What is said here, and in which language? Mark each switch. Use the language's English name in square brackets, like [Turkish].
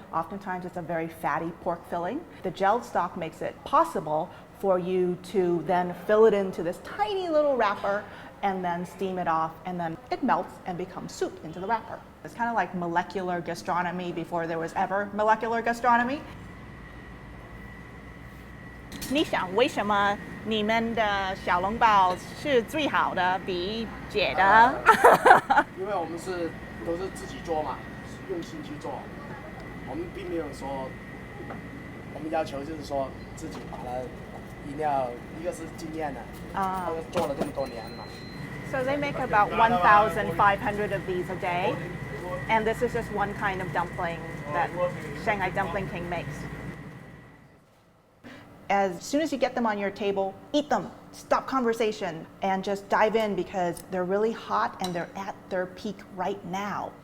[English] Oftentimes it's a very fatty pork filling. The gelled stock makes it possible for you to then fill it into this tiny little wrapper and then steam it off, and then it melts and becomes soup into the wrapper. It's kind of like molecular gastronomy before there was ever molecular gastronomy. [Chinese] 你想为什么你们的小笼包是最好的，比姐的？因为我们都是自己做嘛，用心去做，我们并没有说，我们要求就是说自己把它一定要，一个是经验的，做了这么多年嘛。 [English] So they make about 1,500 of these a day, and this is just one kind of dumpling that Shanghai Dumpling King makes. As soon as you get them on your table, eat them, stop conversation, and just dive in because they're really hot and they're at their peak right now.